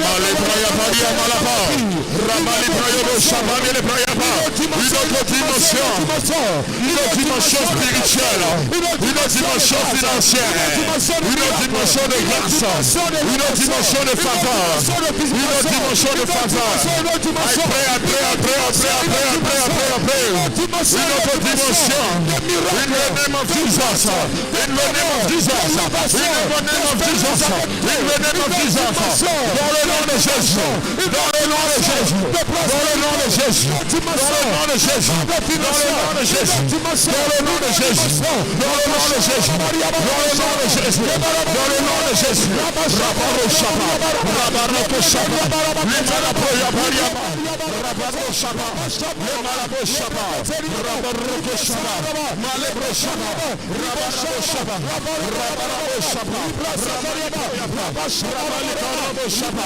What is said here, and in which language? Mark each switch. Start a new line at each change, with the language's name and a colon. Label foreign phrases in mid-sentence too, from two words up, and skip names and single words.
French: Une autre dimension spirituelle, une autre dimension financière, une autre dimension de grâce, une autre dimension de faveur, une autre dimension de faveur. Après. Une autre dimension.
English: In the name of Jesus. In the name of Jesus. In the name of Jesus. In the name of Jesus.
French: Dans le nom de Jésus. Dans le nom de Jésus. Dans le nom de Jésus. Dans le nom de Jésus. Dans le nom de Jésus. Dans le nom de Jésus. Dans le nom de Jésus. Dans le nom de Jésus. Dans le nom de Jésus. Rabaro Shaba. Rabaro Shaba. Limalapoya Bariaba. Rabaro Shaba. Limalapo Shaba. Rabaro Shaba. Malebro Shaba. Rabaro Shaba. Rabaro Shaba. Rabaro Shaba.